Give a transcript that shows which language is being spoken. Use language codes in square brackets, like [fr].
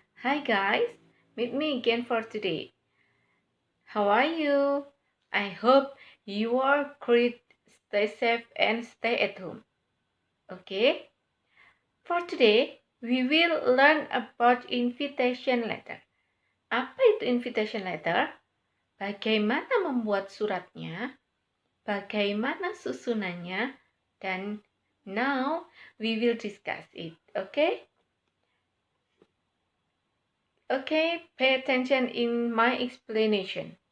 [en] Hi guys, meet me again for today. How are you? I hope you are great, stay safe and stay at home. Okay? For today, we will learn about invitation letter. [id] Apa itu invitation letter? Bagaimana membuat suratnya? Bagaimana susunannya? [en] Dan now we will discuss it. Okay? Okay, pay attention in my explanation.